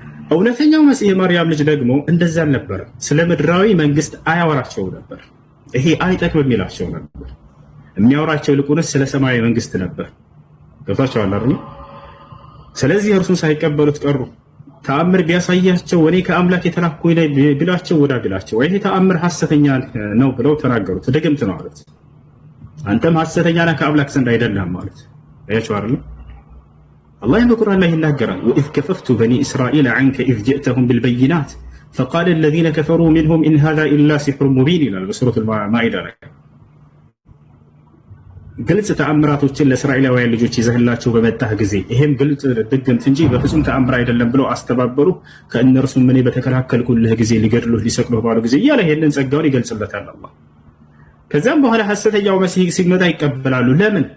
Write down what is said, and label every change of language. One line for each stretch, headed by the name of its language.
Amharic: እውነተኛው መሲህ የማርያም ልጅ ደግሞ እንደዛ ነበር። ስለ ምድራዊ መንግስት አያወራቸው ነበር። ይሄ አይጠቅም የሚላቸው ነበር። የሚያወራቸው ይልቁንስ ስለ ሰማያዊ መንግስት ነበር። ገብቷቸዋል አይደል? ስለዚህ እርሱን ሳይቀበሉት ቀሩ። ተአምር ቢያሳያቸው እኔ ከአምላክ የተላኩኝ ነኝ ቢላቸው ወዳ ቢላቸው ይሄ ተአምር ሐሰተኛ ነው ብለው ተናገሩት። ድግምት ነው አሉት። አንተም ሐሰተኛ ነህ ከአምላክ ዘንድ አይደለም ማለት አያችሁ አይደል?
Arabic: الله
Amharic: በቁርአን ላይ ይናገራል።
Arabic: وإذ كففت بني إسرائيل عنك إذ جئتهم بالبينات فقال الذين كفروا منهم إن هذا إلا سحر مبين
Amharic: ይላል በሱረቱል ማኢዳ ላይ። ግልጽ ተአምራቶችን ለእስራኤላውያን ልጆች ይዘህላቸው በመጣህ ጊዜ ይሄም ግልጽ ድግምት እንጂ በፍጹም ተአምር አይደለም ብለው አስተባበሩ። ከእነርሱም እኔ በተከላከልኩልህ ጊዜ ሊገድሉህ ሊሰቅሉህ ባሉ ጊዜ እያለ ይሄንን ጸጋውን ይገልጽለታል አላህ። ከዚያም በኋላ ሐሰተኛው መሲህ ሲመጣ ይቀበላሉ። ለምን?